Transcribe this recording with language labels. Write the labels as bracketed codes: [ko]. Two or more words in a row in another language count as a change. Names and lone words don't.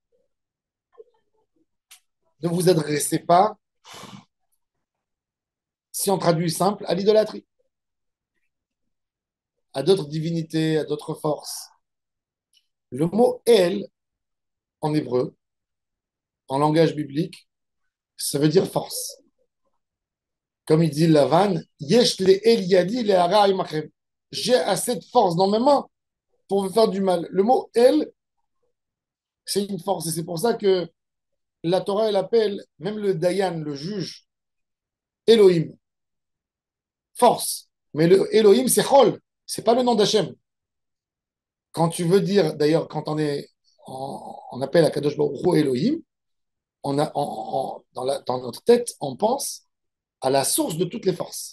[fr] Ne vous adressez pas, si on traduit simple, à l'idolâtrie, à d'autres divinités, à d'autres forces. Le mot El, en hébreu, en langage biblique, ça veut dire force. Comme il dit [he] Lavan, יש לאל ידי להרע עמכם. [fr] J'ai assez de force dans mes mains pour vous faire du mal. Le mot El, c'est une force. Et c'est pour ça que la Torah, elle appelle même le Dayan, le juge, Elohim, force. Mais le Elohim, c'est Chol, c'est pas le nom d'Hachem. Quand tu veux dire, d'ailleurs, quand on appelle à [he] קדוש ברוך הוא אלוהים, [fr] dans notre tête, on pense à la source de toutes les forces.